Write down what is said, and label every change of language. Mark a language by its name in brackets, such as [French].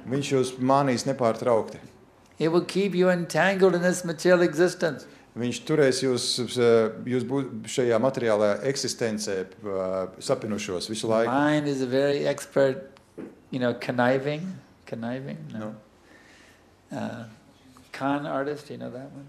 [Latvian] Viņš jūs mānīs nepārtraukti. [English] It will keep you entangled in this material existence. [Latvian] Viņš turēs jūs šajā materiālajā eksistencē sapinušos visu laiku. [English] Mind is a very expert, conniving. No. Con artist, you know that one?